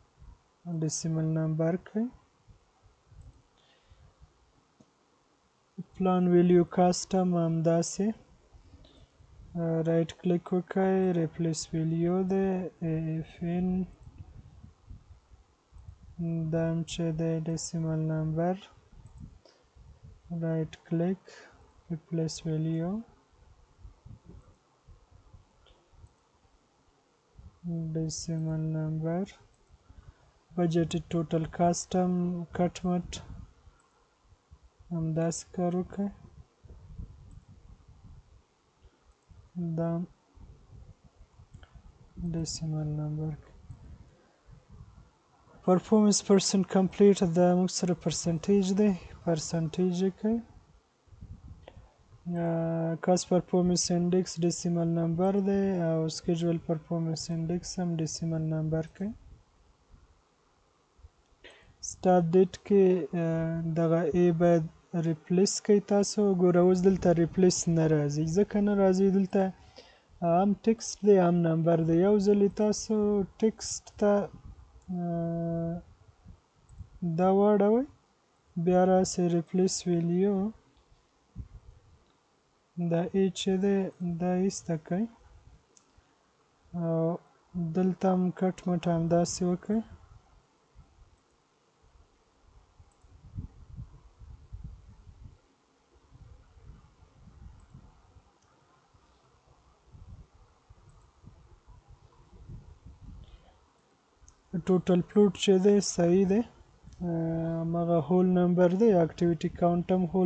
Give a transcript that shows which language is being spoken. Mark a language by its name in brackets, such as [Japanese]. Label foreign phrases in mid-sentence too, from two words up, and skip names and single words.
[English] decimal number [Pashto] کړئ، [English] plan value custom [Pashto] همداسې [English] right click [Pashto] وکړئ [English] replace value [Pashto] دی اف ان دا هم چې دی [English] decimal number right click replace value decimal number budgeted total custom cut مټ [Pashto] همداسې کار وکړئ دا [English] decimal number performance percent complete [Pashto] دا موږ سره پرسنټیج دی پرسنټیج یې کړئ [English] cost performance index decimal number [Pashto] دی او [English] schedule performance index هم decimal number کوي start date [Pashto] کې دغه A باید replace کوي تاسو ګوره اوس دلته replace نه راځي ځکه نه راځي دلته هم ټکسټ دی هم نمبر دی یو ځلې تاسو ټکسټ ته دا واړوئ بیا راسئ [English] replace value [Pashto] دا ای چې دی دا ایسته کړئ او دلته هم کټ مټ همداسې وکړئ [English] total plot [Pashto] چې دی صحیح دی همغه [English] whole number [Pashto] دی [English] activity count [Pashto] هم هول